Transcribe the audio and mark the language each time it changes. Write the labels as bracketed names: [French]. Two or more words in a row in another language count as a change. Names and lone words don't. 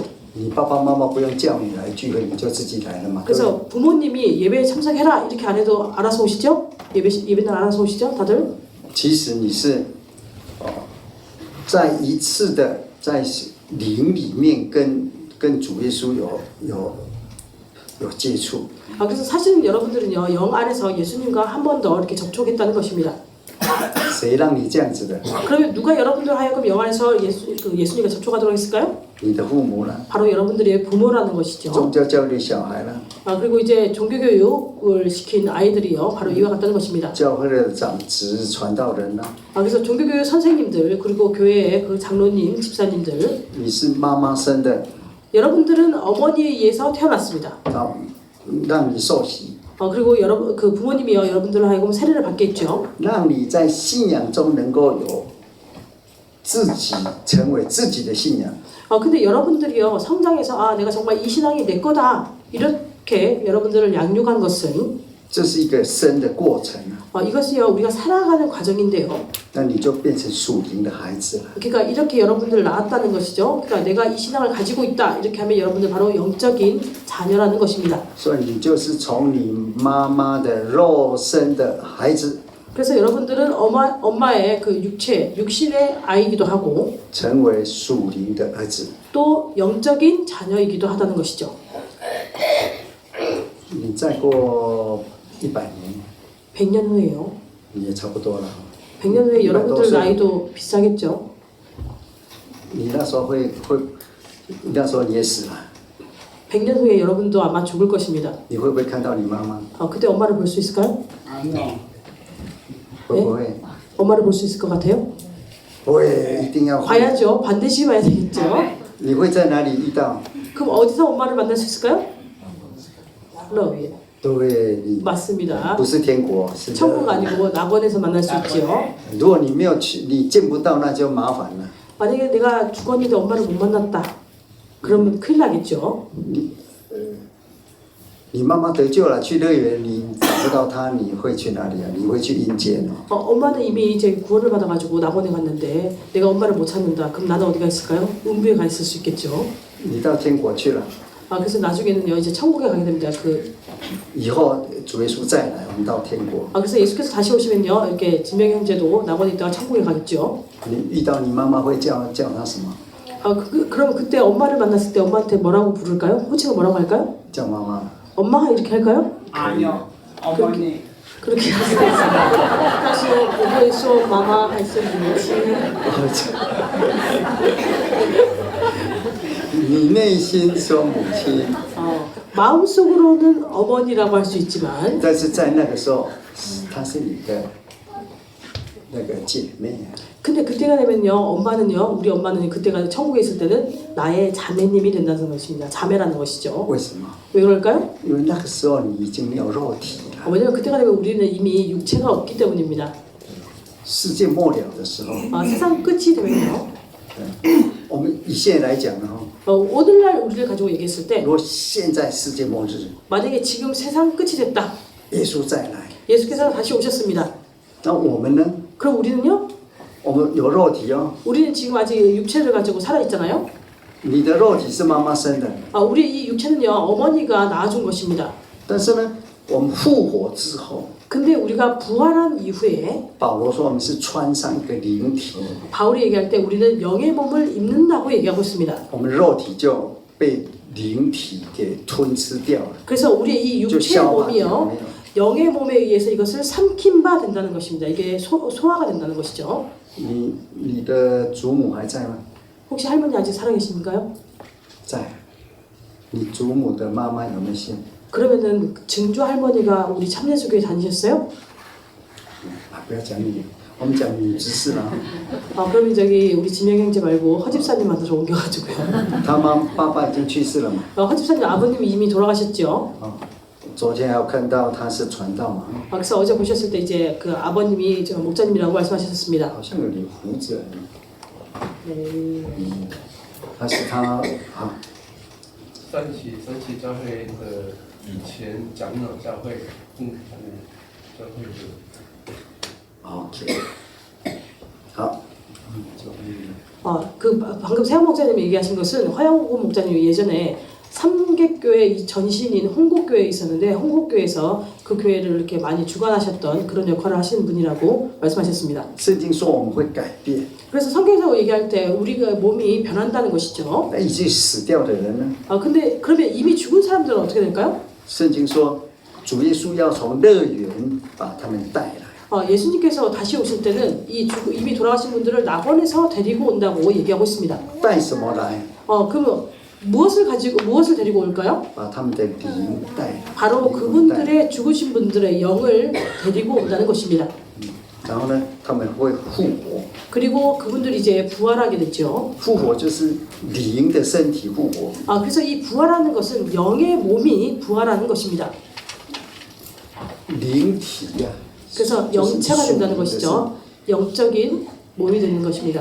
[Chinese] 你爸爸妈妈不用叫你来聚会，你就自己来了嘛。 [Korean] 그래서 부모님이 예배에 참석해라 이렇게 안 해도 알아서 오시죠? 예배날 알아서 오시죠, 다들? [Chinese] 其实你是在一次的在灵里面跟主耶稣有接触。 [Korean] 그래서 사실은 여러분들은요 영 안에서 예수님과 한 번 더 이렇게 접촉했다는 것입니다. [Chinese] 谁让你这样子的？ [Korean] 그러면 누가 여러분들 하여금 영 안에서 예수님과 접촉하도록 했을까요? [Chinese] 你的父母啦， [Korean] 바로 여러분들의 부모라는 것이죠. [Chinese] 宗教教育小孩啦， [Korean] 그리고 이제 종교교육을 시킨 아이들이요 바로 이와 같다는 것입니다. [Chinese] 教会的长执传道人啦， [Korean] 그래서 종교교육 선생님들 그리고 교회의 그 장로님, 집사님들 [Chinese] 你是妈妈生的， [Korean] 여러분들은 어머니에 의해서 태어났습니다. [Chinese] 让你受洗。 [Korean] 그리고 그 부모님이요 여러분들을 하여금 세례를 받겠죠. [Chinese] 让你在信仰中能够有自己成为自己的信仰。 [Korean] 근데 여러분들이요 성장해서 내가 정말 이 신앙이 내 거다 이렇게 여러분들을 양육한 것은 [Chinese] 这是一个生的过程。 [Korean] 이것이요 우리가 살아가는 과정인데요. [Chinese] 那你就变成属灵的孩子了。 [Korean] 그러니까 이렇게 여러분들을 낳았다는 것이죠. 그러니까 내가 이 신앙을 가지고 있다 이렇게 하면 여러분들 바로 영적인 자녀라는 것입니다. [Chinese] 所以你就是从你妈妈的肉身的孩子， [Korean] 그래서 여러분들은 엄마의 그 육신의 아이기도 하고 [Chinese] 成为属灵的儿子。 [Korean] 또 영적인 자녀이기도 하다는 것이죠. [Chinese] 你再过100年， [Korean] 100년 후에요. [Chinese] 你也差不多了。 [Korean] 100년 후에 여러분들 나이도 비슷하겠죠. [Chinese] 你那时候那时候你也死了， [Korean] 100년 후에 여러분도 아마 죽을 것입니다. [Chinese] 你会不会看到你妈妈？ [Korean] 그때 엄마를 볼 수 있을까요? [Chinese] 会不会？ [Korean] 엄마를 볼 수 있을 것 같아요? [Chinese] 会，一定要。 [Korean] 봐야죠. 반드시 봐야 되겠죠. [Chinese] 你会在哪里遇到？ [Korean] 그럼 어디서 엄마를 만날 수 있을까요? 러브에. [Chinese] 对，你 [Korean] 맞습니다. [Chinese] 不是天国，是 [Korean] 천국 아니고 낙원에서 만날 수 있죠. [Chinese] 如果你没有去，你见不到，那就麻烦了。 [Korean] 만약에 내가 죽었는데 엄마를 못 만났다. 그러면 큰일 나겠죠. [Chinese] 你妈妈得救了，去乐园你找不到她，你会去哪里啊？你会去阴间哦。 [Korean] 엄마는 이미 이제 구원을 받아가지고 낙원에 갔는데 내가 엄마를 못 찾는다. 그럼 나는 어디가 있을까요? 음부에 가 있을 수 있겠죠. [Chinese] 你到天国去了， [Korean] 그래서 나중에는요 이제 천국에 가게 됩니다. [Chinese] 以后主耶稣再来，我们到天国。 [Korean] 그래서 예수께서 다시 오시면요 이렇게 진명 형제도 낙원에 있다가 천국에 가겠죠. [Chinese] 你遇到你妈妈会叫她什么？ [Korean] 그럼 그때 엄마를 만났을 때 엄마한테 뭐라고 부를까요? 호칭을 뭐라고 할까요? [Chinese] 叫妈妈。 [Korean] 엄마 이렇게 할까요? 아니요, 어머니. 그렇게 할 수가 있습니다. 사실 오버에서 마마 할 수 있는 [Chinese] 你内心说母亲， [Korean] 마음속으로는 어머니라고 할 수 있지만 [Chinese] 但是在那个时候，她是你的那个姐妹。 [Korean] 근데 그때가 되면요, 우리 엄마는 그때가 천국에 있을 때는 나의 자매님이 된다는 것입니다. 자매라는 것이죠. [Chinese] 为什么？ [Korean] 왜 그럴까요? [Chinese] 因为那个时候你已经没有肉体了， [Korean] 왜냐면 그때가 되면 우리는 이미 육체가 없기 때문입니다. [Chinese] 世界末了的时候， [Korean] 세상 끝이 되면요. [Chinese] 我们以现在来讲呢， [Korean] 오늘날 우리를 가지고 얘기했을 때 [Chinese] 如果现在世界末日， [Korean] 만약에 지금 세상 끝이 됐다. [Chinese] 耶稣再来， [Korean] 예수께서 다시 오셨습니다. [Chinese] 那我们呢？ [Korean] 그럼 우리는요? [Chinese] 我们有肉体哦， [Korean] 우리는 지금 아직 육체를 가지고 살아 있잖아요. [Chinese] 你的肉体是妈妈生的， [Korean] 우리 이 육체는요, 어머니가 낳아준 것입니다. [Chinese] 但是呢，我们复活之后， [Korean] 근데 우리가 부활한 이후에 [Chinese] 保罗说我们是穿上一个灵体， [Korean] 바울이 얘기할 때 우리는 영의 몸을 입는다고 얘기하고 있습니다. [Chinese] 我们肉体就被灵体给吞吃掉了， [Korean] 그래서 우리의 이 [Chinese] 就 [Korean] 육체의 [Chinese] 消化掉了 [Korean] 몸이요, [Chinese] 没有？ [Korean] 영의 몸에 의해서 이것을 삼킨 바 된다는 것입니다. 이게 소화가 된다는 것이죠. [Chinese] 你的祖母还在吗？ [Korean] 혹시 할머니 아직 살아계십니까요? [Chinese] 在。你祖母的妈妈有没有信？ [Korean] 그러면은 증조 할머니가 우리 참예수교에 다니셨어요? [Chinese] 啊，不要讲你，我们讲女执事啦。 [Korean] 그러면 저기 우리 진영 형제 말고 허집사님한테로 옮겨가지고요. [Chinese] 他爸爸已经去世了嘛？ [Korean] 허집사님 아버님이 이미 돌아가셨죠. [Chinese] 昨天还有看到他是传道嘛？ [Korean] 그래서 어제 보셨을 때 이제 그 아버님이 저 목사님이라고 말씀하셨습니다. [Chinese] 好像有点胡子。 [Korean] 네. [Chinese] 他是他啊，三起教会的以前长老教会，教会的。 OK， 好， [Korean] 그 방금 세영 목사님이 얘기하신 것은 화영구 목사님이 예전에 삼계교회 전신인 홍곡교회에 있었는데 홍곡교회에서 그 교회를 이렇게 많이 주관하셨던 그런 역할을 하시는 분이라고 말씀하셨습니다. [Chinese] 圣经说我们会改变， [Korean] 그래서 성경에서 얘기할 때 우리가 몸이 변한다는 것이죠. [Chinese] 那已经死掉的人呢？ [Korean] 근데 그러면 이미 죽은 사람들은 어떻게 될까요? [Chinese] 圣经说主耶稣要从乐园把他们带来。 [Korean] 예수님께서 다시 오실 때는 이미 돌아가신 분들을 낙원에서 데리고 온다고 얘기하고 있습니다. [Chinese] 带什么来？ [Korean] 그러면 무엇을 데리고 올까요? [Chinese] 把他们的灵带来。 [Korean] 바로 그분들의 죽으신 분들의 영을 데리고 온다는 것입니다. [Chinese] 然后呢，他们会复活。 [Korean] 그리고 그분들이 이제 부활하게 됐죠. [Chinese] 复活就是灵的身体复活。 [Korean] 그래서 이 부활하는 것은 영의 몸이 부활하는 것입니다. [Chinese] 灵体呀、 [Korean] 그래서 영체가 된다는 것이죠. 영적인 몸이 되는 것입니다.